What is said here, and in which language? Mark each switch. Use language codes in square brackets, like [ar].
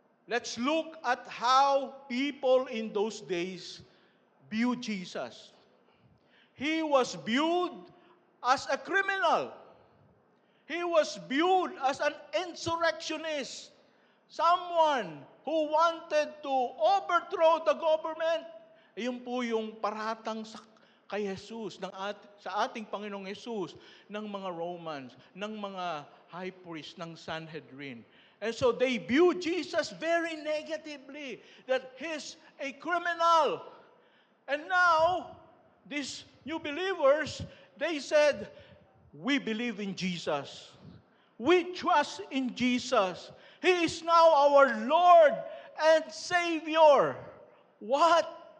[en] Let's look at how people in those days viewed Jesus. He was viewed as a criminal. He was viewed as an insurrectionist. Someone who wanted to overthrow the government. [tl] Iyon po yung paratang kay Jesus, sa ating Panginoong Jesus, ng mga Romans, ng mga high priest, ng Sanhedrin. [en] And so they viewed Jesus very negatively, that he's a criminal. And now, these new believers, they said, we believe in Jesus. We trust in Jesus. He is now our Lord and Savior. What?